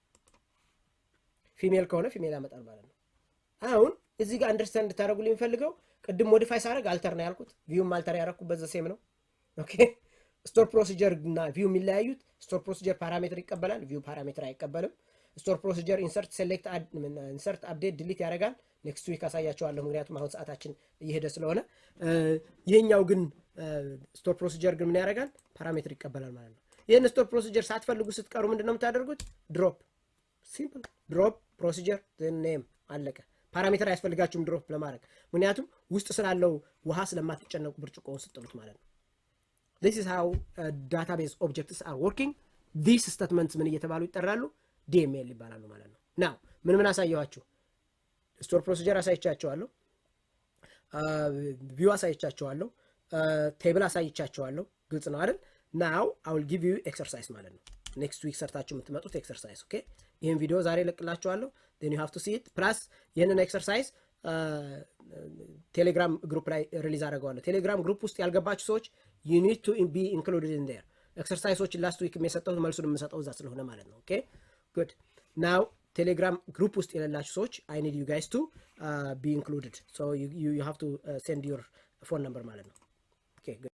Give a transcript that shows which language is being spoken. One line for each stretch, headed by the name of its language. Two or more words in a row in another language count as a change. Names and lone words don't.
Amharic: ፊሜል ከሆነ ፊሜል ያመጣል ማለት ነው። አሁን እዚህ ጋር አንደርስታንድ እንድታደርጉልኝ የሚፈልገው ቅድም ሞዲፋይ ሳደርግ አልተር ነው ያልኩት። ቪውም አልተር ያደረኩበት ዘሴም ነው።
English: OK store procedure
Amharic: እና ቪው የሚለያዩት
English: store procedure parameter
Amharic: ይቀበላል፣
English: view parameter
Amharic: አይቀበልም።
English: store procedure insert select insert update delete
Amharic: ያደርጋል።
English: next week
Amharic: አሳያቸዋለሁ፣ ምክንያቱም አሁን ሰዓታችን እየሄደ ስለሆነ። ይሄኛው ግን
English: store procedure
Amharic: ግን ምን ያደርጋል? ፓራሜትር ይቀበላል ማለት ነው። ይህን
English: store procedure
Amharic: ሳትፈልጉ ስትቀሩ ምንድን ነው የምታደርጉት?
English: drop simple drop procedure name
Amharic: አለቀ። ፓራሜትር አያስፈልጋችሁም ድሮፕ ለማድረግ፣ ምክንያቱም ውስጥ ስላለው ውሃ ስለማትጨነቁ ብርጭቆውን ስጥሉት ማለት ነው።
English: this is how database objects are working. these statements
Amharic: ምን እየተባሉ ይጠራሉ? DML ይባላሉ ማለት ነው። ናው ምን አሳየኋችሁ?
English: store procedure
Amharic: አሳይቻችኋለሁ፣ ቪው አሳይቻችኋለሁ፣ ቴብል አሳይቻችኋለሁ። ግልጽ ነው አይደል?
English: now I will give you exercise
Amharic: ማለት ነው።
English: next week
Amharic: ሰርታችሁ የምትመጡት ኤክሰርሳይዝ። ኦኬ ይህን ቪዲዮ ዛሬ ለቅላችኋለሁ።
English: then you have to see it plus
Amharic: ይህንን ኤክሰርሳይዝ ቴሌግራም ግሩፕ ላይ ሪሊዝ አደርገዋለሁ። ቴሌግራም ግሩፕ ውስጥ ያልገባችሁ ሰዎች
English: you need to be included in there።
Amharic: ኤክሰርሳይዞችን
English: last week
Amharic: የሰጠሁት መልሱን የምሰጠው እዛ ስለሆነ ማለት ነው።
English: OK good now
Amharic: ቴሌግራም ግሩፕ ውስጥ የሌላችሁ ሰዎች
English: I need you guys to be included, so you have to send your phone number
Amharic: ማለት ነው። ኦኬ